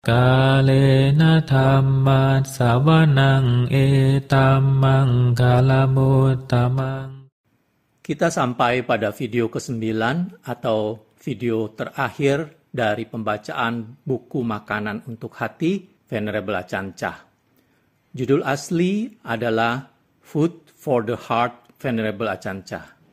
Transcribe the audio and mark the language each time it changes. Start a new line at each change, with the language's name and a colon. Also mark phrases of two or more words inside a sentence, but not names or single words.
Pali: Kalena dhamma sawanang etamang kalamutamang.
Indonesian: Kita sampai pada video ke-9 atau video terakhir dari pembacaan buku Makanan untuk Hati, Venerable Ajahn Chah. Judul asli adalah Food for the Heart, Venerable Ajahn Chah.